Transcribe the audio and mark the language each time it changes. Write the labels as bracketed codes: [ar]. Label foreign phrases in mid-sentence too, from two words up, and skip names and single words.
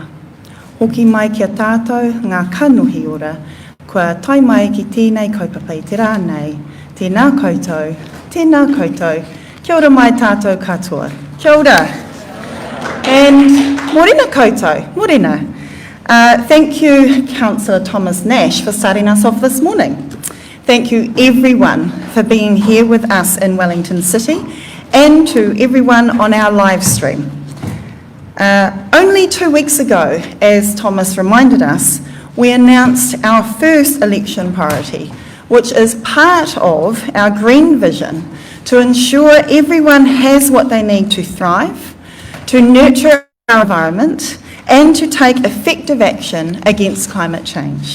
[mi] Hoki mai kia tātou ngā kanuhi ora, kua tai mai ki tēnei kaupapa i te rānei, tēnā koutou, kia ora mai tātou katoa. Kia ora. And morena koutou, morena. [en] Thank you, Councillor Thomas Nash, for starting us off this morning. Thank you everyone for being here with us in Wellington City and to everyone on our live stream. Only 2 weeks ago, as Thomas reminded us, we announced our first election priority, which is part of our green vision to ensure everyone has what they need to thrive, to nurture our environment, and to take effective action against climate change.